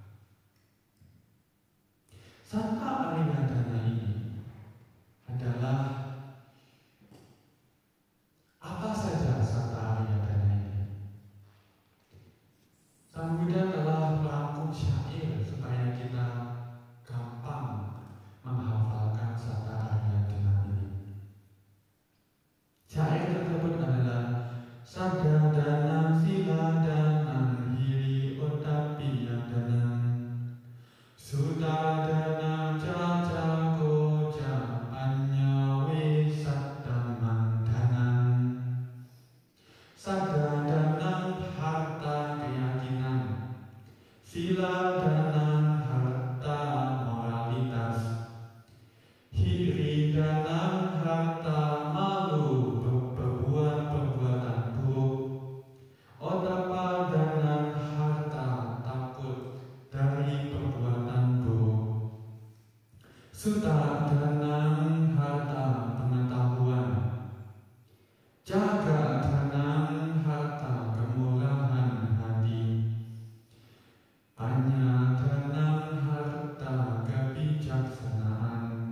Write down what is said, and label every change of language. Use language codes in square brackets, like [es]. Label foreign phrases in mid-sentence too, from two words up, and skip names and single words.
[id] Satta Ariadhana ini adalah apa saja Satta Ariadhana ini? Sang Buddha telah merangkum syair supaya kita gampang menghafalkan Satta Ariadhana ini. [pi] Syair tersebut adalah Sadadana Siladana Hiri Otapiyadanam Sudadana Caca Koja Anyawe Saddamandhanam [id] Sadadana harta keyakinan, Siladana harta moralitas, Hiri-dana harta malu berbuat perbuatan buruk, Otapadana harta takut dari perbuatan buruk, Sudadana harta pengetahuan, Jagadana harta kemurahan hati, Anyadana harta kebijaksanaan.